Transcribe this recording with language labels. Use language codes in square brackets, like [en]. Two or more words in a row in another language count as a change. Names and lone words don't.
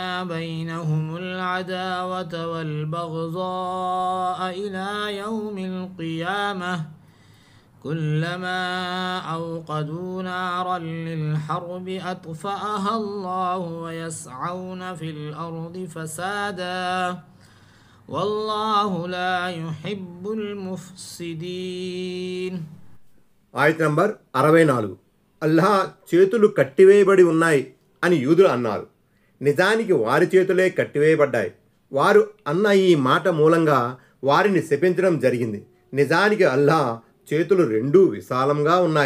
[ar] بينهم العداوة والبغضاء إلى يوم القيامة كلما أوقدوا نارا للحرب أطفأها الله ويسعون في الأرض فسادا والله لا يحب المفسدين. [te] ఆయత్ నంబర్ 64. అల్లాహ్ చేతులు కట్టివేయబడి ఉన్నాయి అని యూదులు అన్నారు. నిజానికి వారి చేతులే కట్టివేయబడ్డాయి. వారు అన్న ఈ మాట మూలంగా వారిని శపించడం జరిగింది. నిజానికి అల్లాహ్ చేతులు రెండూ విశాలంగా ఉన్నాయి.